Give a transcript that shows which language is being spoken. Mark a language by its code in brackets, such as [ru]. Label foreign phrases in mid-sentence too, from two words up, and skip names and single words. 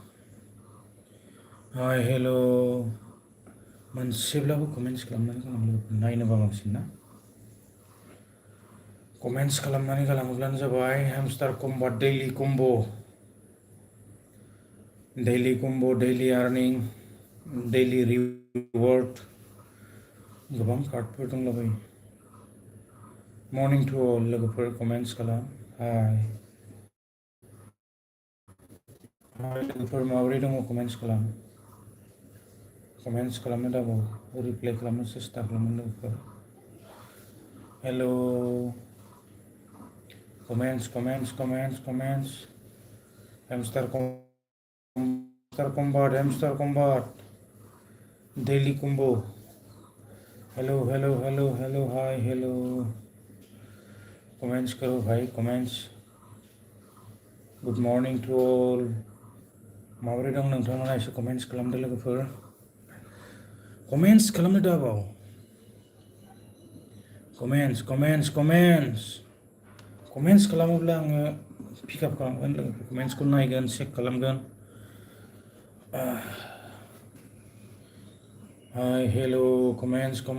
[en] hi hello' [brx] मोनसेब्लाबो कमेन्ट्स खालामनानै गालां लोगोफोर नायनो बाबांसिन ना कमेन्ट्स खालामनानै गालाङोब्लानो जाबाय हेमस्टार कम्बाट [en] daily earning daily reward [brx] गोबां कार्डफोर दंलाबायो [en] morning to all [brx] लोगोफोर कमेन्ट्स खालाम हाय लोगोफोर माबोरै दङ कमेन्ट्स खालामनो दाबाव रिप्लाइ खालामनो सेस्था खालामो लोगोफोर हेल' [en] comments hamster combat daily combo hello hi hello comments [hi] करो भाई [en] comments good morning to all [brx] माबोरै दं नोंथांमोना एसे comments खालामदो लोगोफोर comments खालामनो दाबाव comments खालामोब्ला आङो पिकआप खालामगोन लोगोफोर कमेन्ट्सखौ नायगोन चेक खालामगोन [en] hi hello' [brx] कमेन्ट्स